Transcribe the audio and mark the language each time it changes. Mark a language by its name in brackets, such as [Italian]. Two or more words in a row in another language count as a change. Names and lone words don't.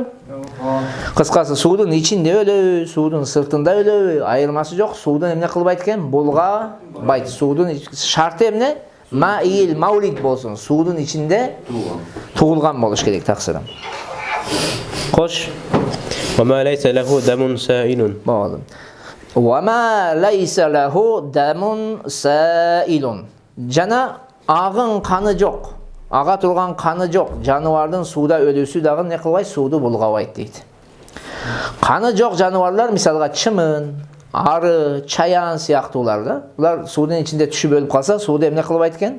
[Kyrgyz] Кыскасы суудун ичинде өлөбү, суудун сыртында өлөбү, айырмасы жок. Суудун эмне кылбайт экен? Булгабайт. Суудун шарты эмне? Маил маулид болсун. Суудун ичинде туулган болуш керек таксырым. Кош. [Arabic] وما ليس له دم سائل. [Kyrgyz] Болду. [Arabic] وما ليس له دم سائل. [Kyrgyz] Жана агын каны жок. Ага турган каны жок. Жаныбардын сууда өлүүсү дагы не кылбайт? Сууду булгабайт дейт. Каны жок жаныбарлар, мисалга чымын, ары, чаян сыяктуулар да. Булар суудун ичинде түшүп өлүп калса, сууду эмне кылбайт экен?